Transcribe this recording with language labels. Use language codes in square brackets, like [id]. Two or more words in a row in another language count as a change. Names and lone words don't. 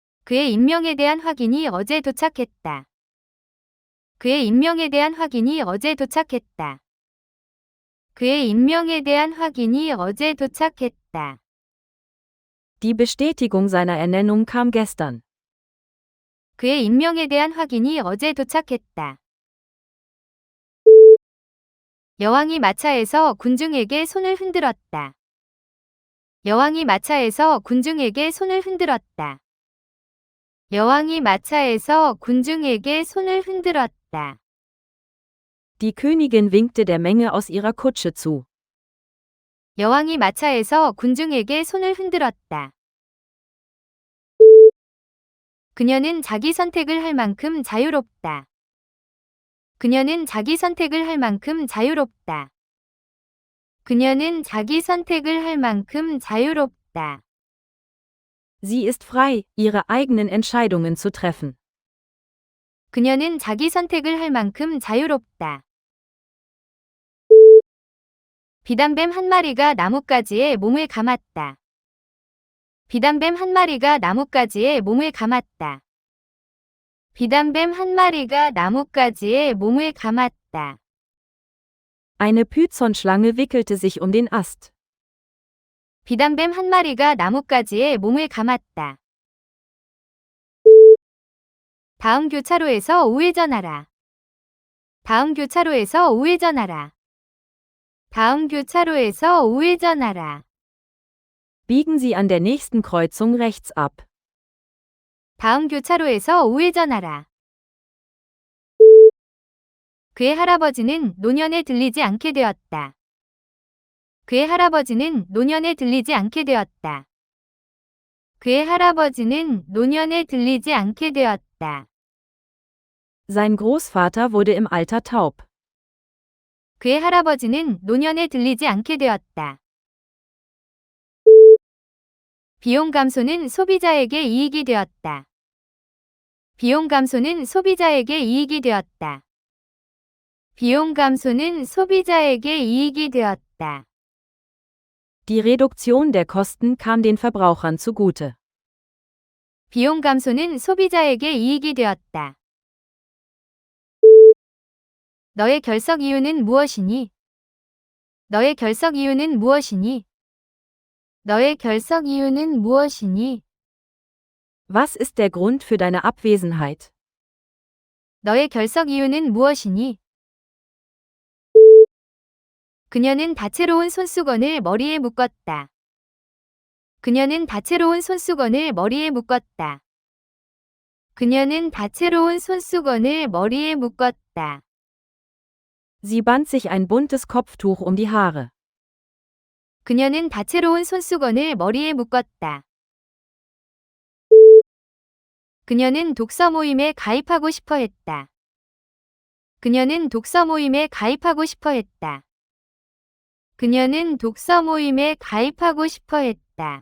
[ko] 그의 임명에 대한 확인이 어제 도착했다. 그의 임명에 대한 확인이 어제 도착했다. 그의 임명에 대한 확인이 어제 도착했다. [de] Die Bestätigung seiner Ernennung kam gestern. [ko] 그의 임명에 대한 확인이 어제 도착했다. 여왕이 마차에서 군중에게 손을 흔들었다. 여왕이 마차에서 군중에게 손을 흔들었다. 여왕이 마차에서 군중에게 손을 흔들었다. [de] Die Königin winkte der Menge aus ihrer Kutsche zu. [ko] 여왕이 마차에서 군중에게 손을 흔들었다. 그녀는 자기 선택을 할 만큼 자유롭다. 그녀는 자기 선택을 할 만큼 자유롭다. 그녀는 자기 선택을 할 만큼 자유롭다. [de] Sie ist frei, ihre eigenen Entscheidungen zu treffen. [ko] 그녀는 자기 선택을 할 만큼 자유롭다. 비단뱀 한 마리가 나뭇가지에 몸을 감았다. 비단뱀 한 마리가 나뭇가지에 몸을 감았다. 비단뱀 한 마리가 나뭇가지에 몸을 감았다. [de] Eine Pythonschlange wickelte sich um den Ast. [ko] 비단뱀 한 마리가 나뭇가지에 몸을 감았다. 다음 교차로에서 우회전하라. 다음 교차로에서 우회전하라. 다음 교차로에서 우회전하라. [de] Biegen Sie an der nächsten Kreuzung rechts ab. [ko] 다음 교차로에서 우회전하라. 그의 할아버지는 노년에 들리지 않게 되었다. 그의 할아버지는 노년에 들리지 않게 되었다. 그의 할아버지는 노년에 들리지 않게 되었다. [de] Sein Großvater wurde im Alter taub. [ko] 그의 할아버지는 노년에 들리지 않게 되었다. 비용 감소는 소비자에게 이익이 되었다. 비용 감소는 소비자에게 이익이 되었다. 비용 감소는 소비자에게 이익이 되었다. [de] Die Reduktion der Kosten kam den Verbrauchern zugute. [ko] 비용 감소는 소비자에게 이익이 되었다. 너의 결석 이유는 무엇이니? 너의 결석 이유는 무엇이니? 너의 결석 이유는 무엇이니? [de] Was ist der Grund für deine Abwesenheit? [ko] 너의 결석 이유는 무엇이니? 그녀는 다채로운 손수건을 머리에 묶었다. 그녀는 다채로운 손수건을 머리에 묶었다. 그녀는 다채로운 손수건을 머리에 묶었다. [de] Sie band sich ein buntes Kopftuch um die Haare. [ko] 그녀는 다채로운 손수건을 머리에 묶었다. 그녀는 독서 모임에 가입하고 싶어 했다. 그녀는 독서 모임에 가입하고 싶어 했다. 그녀는 독서 모임에 가입하고 싶어 했다.